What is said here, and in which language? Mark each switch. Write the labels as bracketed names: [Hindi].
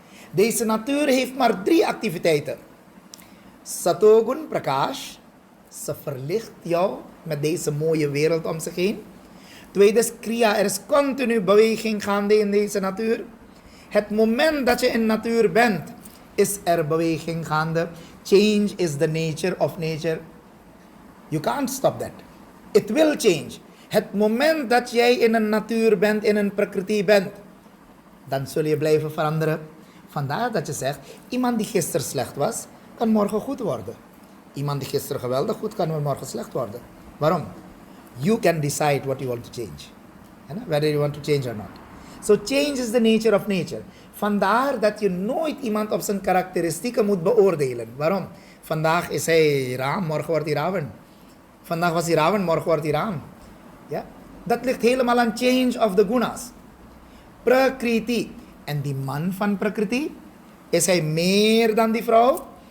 [Dutch] Deze natuur heeft maar 3 activiteiten. Satogun, Prakash. Ze verlicht jou met deze mooie wereld om zich heen. Tweede Kriya, er is continu beweging gaande in deze natuur. Het moment dat je in natuur bent, is er beweging gaande. [English] Change is the nature of nature. You can't stop that. It will change. [Dutch] Het moment dat jij in een natuur bent, in een prakriti bent, dan zul je blijven veranderen. Vandaar dat je zegt, iemand die gisteren slecht was, kan morgen goed worden. Iemand die gisteren geweldig goed kan morgen slecht worden. Waarom? [English] You can decide what you want to change. Whether you want to change or not. So change is the nature of nature. [Dutch] Vandaar dat je nooit iemand op zijn karakteristieken moet beoordelen. Waarom? Vandaag is hij Ram, morgen wordt hij Ravan. Vandaag was hij Ravan, morgen wordt hij Ram. Ja? Dat ligt helemaal aan [English] change of the gunas. [Dutch] Prakriti. En die man van Prakriti, is hij meer dan die vrouw?